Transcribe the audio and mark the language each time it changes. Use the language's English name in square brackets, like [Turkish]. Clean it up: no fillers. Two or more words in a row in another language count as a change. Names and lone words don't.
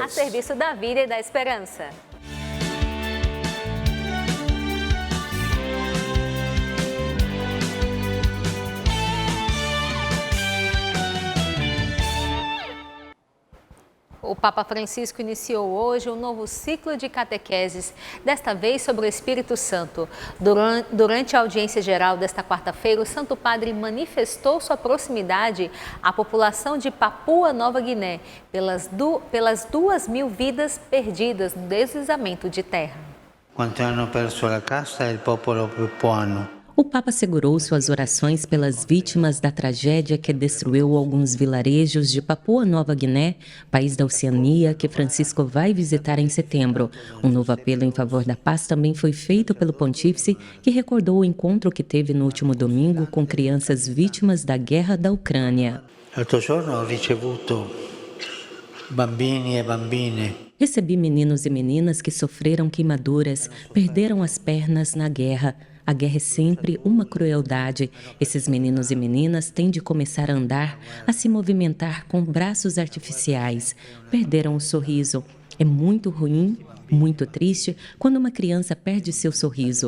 [Portuguese] A serviço da vida e da esperança. O Papa Francisco iniciou hoje um novo ciclo de catequeses, desta vez sobre o Espírito Santo. Durante a audiência geral desta quarta-feira, o Santo Padre manifestou sua proximidade à população de Papua Nova Guiné, pelas 2.000 vidas perdidas no deslizamento de terra. [Italian] Quanti hanno perso la casa è il popolo papuano. [Portuguese] O Papa segurou suas orações pelas vítimas da tragédia que destruiu alguns vilarejos de Papua Nova Guiné, país da Oceania, que Francisco vai visitar em setembro. Um novo apelo em favor da paz também foi feito pelo Pontífice, que recordou o encontro que teve no último domingo com crianças vítimas da guerra da Ucrânia. [Italian] L'altro giorno ho ricevuto bambini e bambine. [Portuguese] Recebi meninos e meninas que sofreram queimaduras, perderam as pernas na guerra. A guerra é sempre uma crueldade. Esses meninos e meninas têm de começar a andar, a se movimentar com braços artificiais. Perderam o sorriso. É muito ruim, muito triste quando uma criança perde seu sorriso.